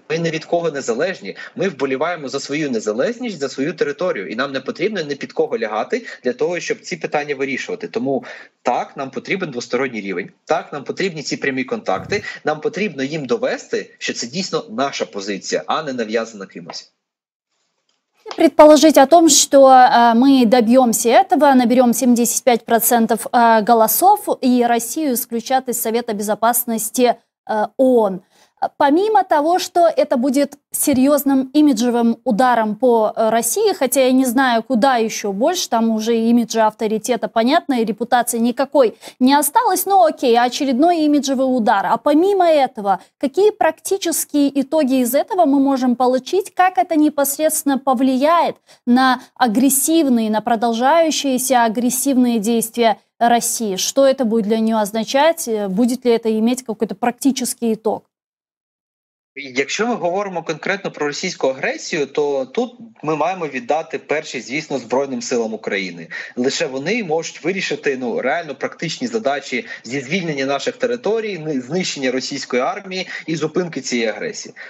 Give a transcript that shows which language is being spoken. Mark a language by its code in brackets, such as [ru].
[uk] Ми ні від кого не залежні. Ми вболіваємо за свою незалежність, за свою територію. І нам не потрібно ні під кого лягати для того, щоб ці питання вирішувати. Тому так, нам потрібен двосторонній рівень, так, нам потрібні ці прямі контакти, нам потрібно їм довести, що це дійсно наша позиція, а не нав'язана кимось. [ru] Предположить о том, что мы добьемся этого, наберем 75% голосов и Россию исключат из Совета Безопасности ООН. Помимо того, что это будет серьезным имиджевым ударом по России, хотя я не знаю, куда еще больше, там уже имиджа авторитета, понятно, и репутации никакой не осталось, но окей, очередной имиджевый удар. А помимо этого, какие практические итоги из этого мы можем получить, как это непосредственно повлияет на агрессивные, на продолжающиеся агрессивные действия России? Что это будет для нее означать? Будет ли это иметь какой-то практический итог? [uk] Якщо ми говоримо конкретно про російську агресію, то тут ми маємо віддати першість, звісно, Збройним силам України. Лише вони можуть вирішити реально практичні задачі зі звільнення наших територій, знищення російської армії і зупинки цієї агресії.